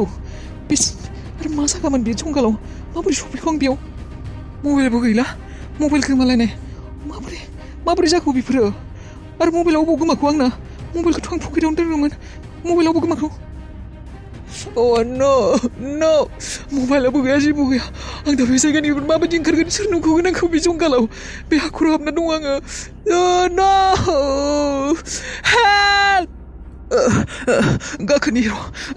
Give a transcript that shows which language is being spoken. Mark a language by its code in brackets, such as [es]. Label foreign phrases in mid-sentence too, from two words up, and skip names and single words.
[brx] आरो मा जागामोन बे जंगलाव माबोरै सफैखौ आं बेयाव मबाइलबो गैला मबाइल गोमालायनाय माबोरै जाखो बेफोरो आरो मबाइलाव बबाव गोमाखौ आंना मबाइलखौथ' आं पकेटावनो दोनदोंमोन मबाइलावबो गोमाखौ [en] Oh no [brx] मबाइलाबो गैया जेबो गैया आं दा बे जायगानिफ्राय माबायदि ओंखारगोन सोर नुखौगोन आंखौ बे जंगलाव बे हाखराव हाबना दं आङो [en] Oh no help [brx] गाखोनि र'